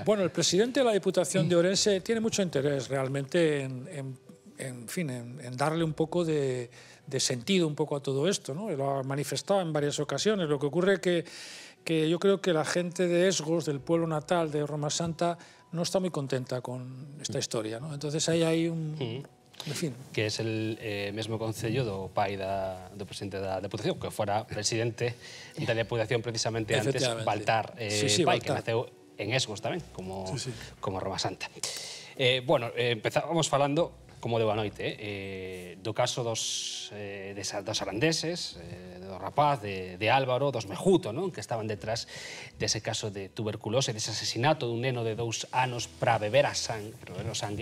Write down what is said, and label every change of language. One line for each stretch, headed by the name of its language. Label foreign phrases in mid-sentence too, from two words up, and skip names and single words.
Spanish: Bueno, el presidente de la Diputación de Ourense tiene mucho interés realmente en darle un poco de sentido un poco a todo esto, ¿no? Lo ha manifestado en varias ocasiones. Lo que ocurre que yo creo que la gente de Esgos, del pueblo natal de Roma Santa, no está muy contenta con esta historia, ¿no? Entonces ahí hay un... En fin. Que es el
Galician: mesmo concello do pai do presidente da Deputación, que fora presidente da Deputación precisamente antes, Baltar Pai, que naceu en Esgos tamén, como Roma Santa. Bueno, empezábamos falando, como deu a noite, do caso dos arandeses, do rapaz, de Álvaro, dos Mejuto, que estaban detrás dese caso de tuberculose, dese asesinato dun neno de 2 anos para beber o sangue.